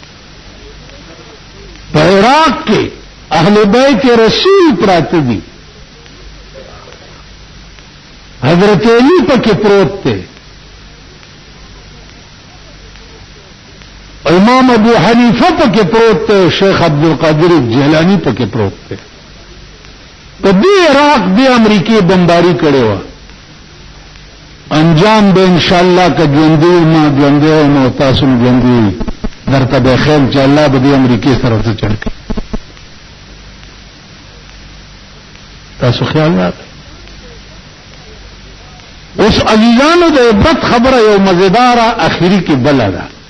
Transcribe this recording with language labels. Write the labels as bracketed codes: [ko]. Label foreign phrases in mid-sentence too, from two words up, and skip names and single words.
[ps] په عراق کې اهل بیت رسول پراته دي حضرت علی پکې پروت دی امام ابو حنیفه پکې پروت دی شیخ عبدالقادر جیلانی پکې پروت دی په دې عراق دی امریکای بمباری کړي و انجام به [ar] ان شاء الله [ps] که ژوندې ما ژوندې نو تاسو ژوندې درته به خیر چې الله به دې امریکای سره څه چل کوي تاسو خیال راکړئ اوس عزیزانو د عبرت خبره یو مزیداره اخیری کې بل ده